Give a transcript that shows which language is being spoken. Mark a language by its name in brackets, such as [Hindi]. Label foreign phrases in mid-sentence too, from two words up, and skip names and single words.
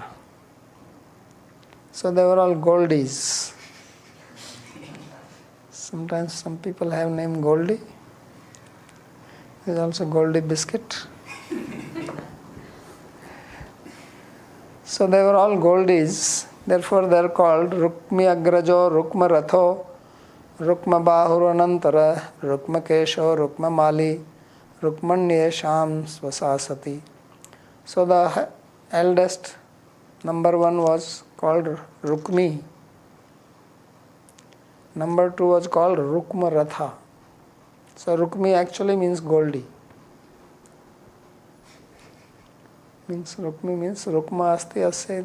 [English] So they were all goldies. Sometimes some people have named Goldie. There's also Goldie biscuit. So they were all goldies. Therefore they are called Rukmi Agrajo, Rukma Ratho, Rukma Bahuranantara, Rukma Kesho, Rukma Mali, Rukmanye Sham Swasasati. So the eldest, number 1 was called Rukmi. Number 2 was called Rukma Ratha. So Rukmi actually means Goldie. Rukmi means [Sanskrit] Rukma Asti Asyati.